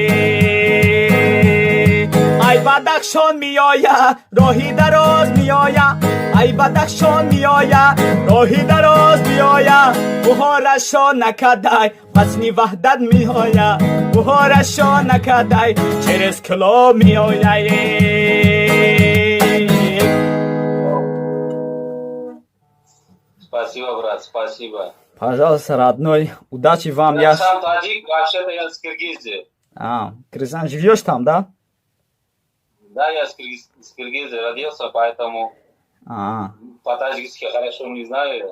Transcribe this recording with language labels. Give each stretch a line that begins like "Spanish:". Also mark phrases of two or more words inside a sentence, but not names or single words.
Tajik: ай бадахшон миёя роҳи дароз миёя, ай бадахшон миёя роҳи дароз миёя, буҳорашо накадай пасни ваҳдат миёя, буҳорашо накадай через кло миёя.
Russian: Спасибо, брат, спасибо. Пожалуйста, родной, удачи вам. Я сам таджик, вообще-то я с Киргизии. Кыргызстан, живешь там, да? Да, я с Киргизии родился, поэтому по-таджикски хорошо не знаю.